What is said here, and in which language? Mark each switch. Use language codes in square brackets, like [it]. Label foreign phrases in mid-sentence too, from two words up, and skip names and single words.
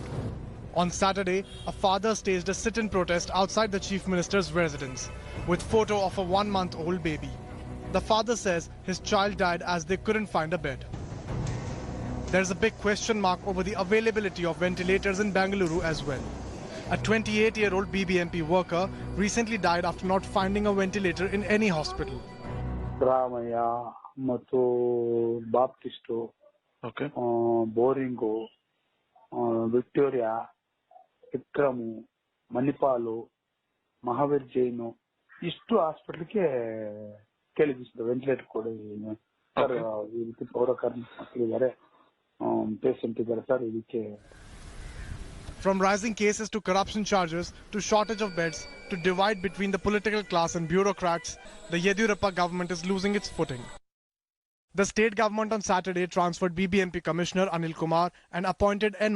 [en] On Saturday, a father staged a sit-in protest outside the Chief Minister's residence with photo of a one-month-old baby. The father says his child died as they couldn't find a bed. There's a big question mark over the availability of ventilators in Bengaluru as well. A 28-year-old BBMP worker recently died after not finding a ventilator in any hospital. Ramaya, Matu, Baptisto, Boringo, Victoria, Vikramu, Manipalu, Mahavir Jaino, [kn] ಇಷ್ಟು ಹಾಸ್ಪಿಟಲ್ಗೆ ಕೇಳಿದ್ರು ವೆಂಟಿಲೇಟರ್ ಕೊಡಿ ಸರ್ ಇದಕ್ಕೆ ಪೌರ ಕಾರ್ಮಿಕರಿದ್ದಾರೆ ಪೇಷಂಟ್ ಇದ್ದಾರೆ ಸರ್ ಇದಕ್ಕೆ. [en] From rising cases to corruption charges to shortage of beds to divide between the political class and bureaucrats, the Yediyurappa government is losing its footing. The state government on Saturday transferred BBMP Commissioner Anil Kumar and appointed N.